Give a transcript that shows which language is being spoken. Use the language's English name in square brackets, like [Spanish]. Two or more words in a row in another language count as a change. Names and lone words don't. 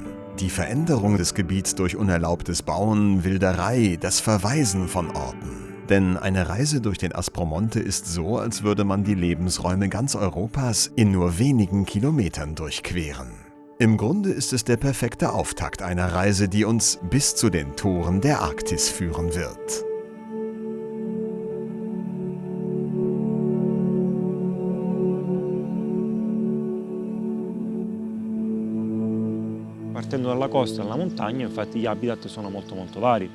[German] Die Veränderung des Gebiets durch unerlaubtes Bauen, Wilderei, das Verwaisen von Orten. Denn eine Reise durch den Aspromonte ist so, als würde man die Lebensräume ganz Europas in nur wenigen Kilometern durchqueren. Im Grunde ist es der perfekte Auftakt einer Reise, die uns bis zu den Toren der Arktis führen wird. [Italian] Partendo dalla costa alla montagna, infatti gli habitat sono molto vari.